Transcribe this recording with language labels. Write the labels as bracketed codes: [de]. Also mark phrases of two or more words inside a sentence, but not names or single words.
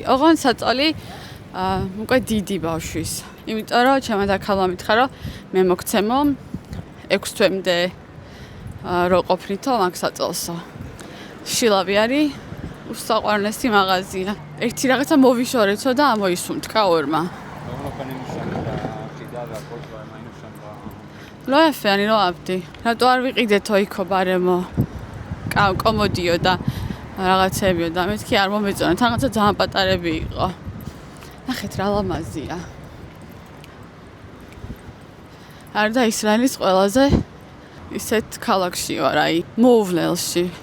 [ka] ოღონდ საწოლი უკვე დიდი ბავშვის. იმიტომ რომ ჩემმა დაქალმა მითხრა, რომ მე მოგცემო 6 თვემდე რო ყოფნითო მაგ საწოლსო. შილავი არის უსაყვარლესი მაღაზია. ერთი რაღაცა მოვიშორეცო და ამოისუნთქა ორმა. [he] לא יפה, אני לא אהבתי. [ka] רטו არ ვიყიდეთო იქო ბარემო. კომოდიო და რაღაცებიო და მეთქი არ მომეწონა. რაღაცა ძალიან პატარები იყო. ნახეთ რა ლამაზია. არ და ისრაელის ყველაზე ისეთ ქალაქში ვარ, აი, მოუვლელში.